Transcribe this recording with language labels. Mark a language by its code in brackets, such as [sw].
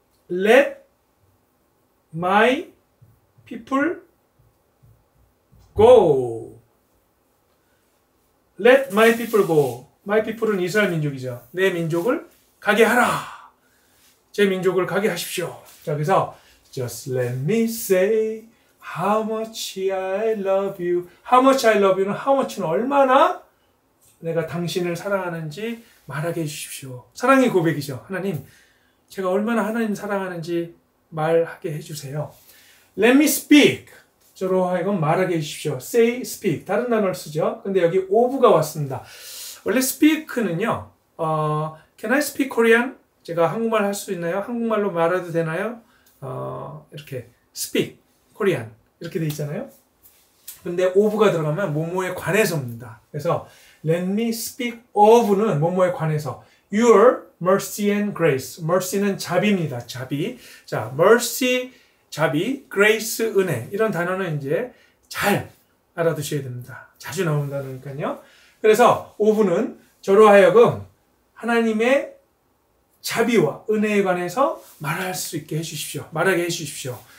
[en] Let my people go. Let my people go. [ko] My people은 이스라엘 민족이죠. 내 민족을 가게 하라. 제 민족을 가게 하십시오. 자, 그래서 [en] Just let me say how much I love you. How much I love you [ko] 는 how much는 얼마나 내가 당신을 사랑하는지 말하게 해주십시오. 사랑의 고백이죠. 하나님, 제가 얼마나 하나님 사랑하는지 말하게 해주세요. [en] Let me speak. [ko] 저로 하여금 말하게 해주십시오. Say, speak. 다른 단어를 쓰죠. 근데 여기 of가 왔습니다. 원래 speak는요. [en] Can I speak Korean? [ko] 제가 한국말 할 수 있나요? 한국말로 말해도 되나요? 이렇게 speak Korean 이렇게 돼 있잖아요. 근데 of가 들어가면 뭐뭐에 관해서입니다. 그래서 [en] let me speak of [ko] 는 뭐뭐에 관해서 [en] your mercy and grace. [ko] mercy는 자비입니다. 자비. 자, mercy 자비, grace 은혜. 이런 단어는 이제 잘 알아두셔야 됩니다. 자주 나온다니까요. 그래서 of는 저로 하여금 하나님의 자비와 은혜에 관해서 말할 수 있게 해주십시오. 말하게 해주십시오.